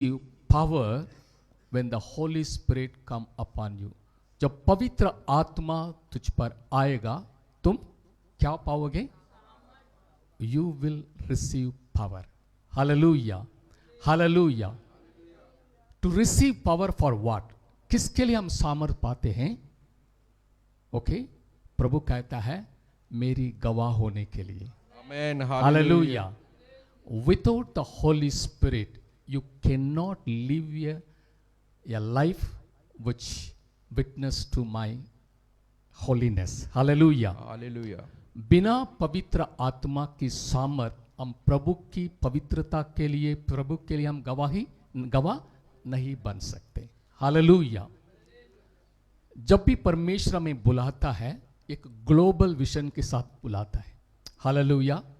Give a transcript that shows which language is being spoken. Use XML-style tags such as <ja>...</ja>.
<en>you power when the Holy Spirit come upon you.</en> <hi>जब पवित्र आत्मा तुझ पर आएगा तुम क्या पाओगे?</hi> <en>You will receive power. Hallelujah. Hallelujah. To receive power for what?</en> <hi>किसके लिए हम सामर्थ पाते हैं? ओके, प्रभु कहता है मेरी गवाह होने के लिए.</hi> <en>Amen. Hallelujah. Without the Holy Spirit, you cannot live a life which witness to my holiness. Hallelujah. Hallelujah.</en> <hi>बिना पवित्र आत्मा की सामर्थ हम प्रभु की पवित्रता के लिए, प्रभु के लिए हम गवाह नहीं बन सकते. हालेलुया. जब भी परमेश्वर हमें बुलाता है एक ग्लोबल विजन के साथ बुलाता है. हालेलुया.</hi>